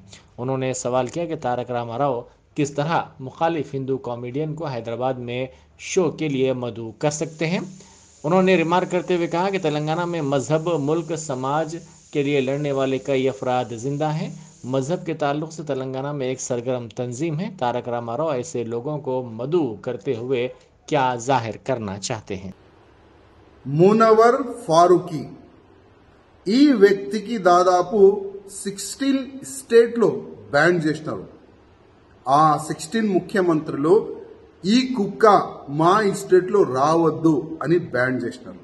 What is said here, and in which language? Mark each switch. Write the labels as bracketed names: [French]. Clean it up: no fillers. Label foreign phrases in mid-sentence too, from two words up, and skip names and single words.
[Urdu] انہوں نے سوال کیا کہ تارک راما راؤ کس طرح مخالف ہندو کامیڈین کو حیدرآباد میں شو کے لیے مدعو کر سکتے ہیں۔ انہوں نے ریمارک کرتے ہوئے کہا کہ تلنگانہ میں مذہب، ملک، سماج کے لیے لڑنے والے کئی افراد زندہ ہیں۔ مذہب کے تعلق سے تلنگانہ میں ایک سرگرم تنظیم ہے۔ تارک راما راؤ ایسے لوگوں کو مدعو کرتے ہوئے کیا ظاہر کرنا چاہتے ہیں؟ [Telugu] మునవర్ ఫారూకీ ఈ వ్యక్తికి దాదాపు 16 స్టేట్లో బ్యాన్ చేసినారు. ఆ 16 ముఖ్యమంత్రులు ఈ కుక్క మా ఎస్టేట్ లో రావద్దు అని బ్యాన్ చేసినారు.